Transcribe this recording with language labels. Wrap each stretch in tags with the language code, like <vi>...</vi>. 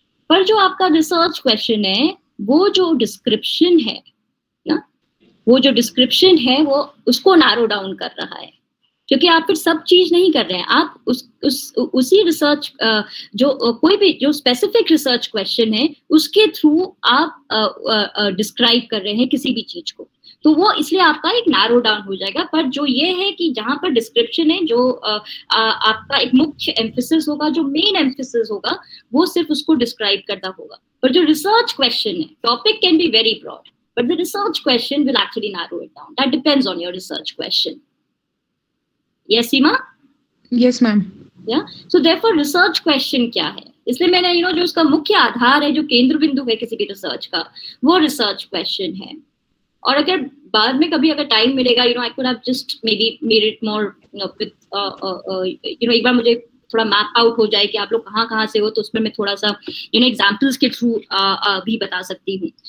<hi>पर जो आपका रिसर्च क्वेश्चन है, वो जो डिस्क्रिप्शन है ना, वो जो डिस्क्रिप्शन है वो उसको नैरो डाउन कर रहा है, क्योंकि आप फिर सब चीज नहीं कर रहे हैं, आप उसी रिसर्च जो कोई भी जो स्पेसिफिक रिसर्च क्वेश्चन है उसके थ्रू आप डिस्क्राइब कर रहे हैं किसी भी चीज को, तो वो इसलिए आपका एक नैरो डाउन हो जाएगा। पर जो ये है कि जहां पर डिस्क्रिप्शन है, जो आपका एक मुख्य एम्फेसिस होगा, जो मेन एम्फेसिस होगा, वो सिर्फ उसको डिस्क्राइब करना होगा। पर जो रिसर्च क्वेश्चन है,</hi> <en>Topic can be very broad, but the research question will actually narrow it down. That depends on your research question. Yes, Seema? Yes, ma'am. Yeah. So therefore, research question</en> <hi>क्या है? इसलिए मैंने जो उसका मुख्य आधार है, जो केंद्र बिंदु है किसी भी रिसर्च का, वो रिसर्च क्वेश्चन है। और अगर बाद में कभी अगर टाइम मिलेगा,</hi> <en>I could have just maybe made it more, with</en> <hi>एक बार मुझे थोड़ा मैप आउट हो जाए कि आप लोग कहाँ से हो, तो उसमें मैं थोड़ा सा एग्जाम्पल्स के थ्रू भी बता सकती हूँ।</hi>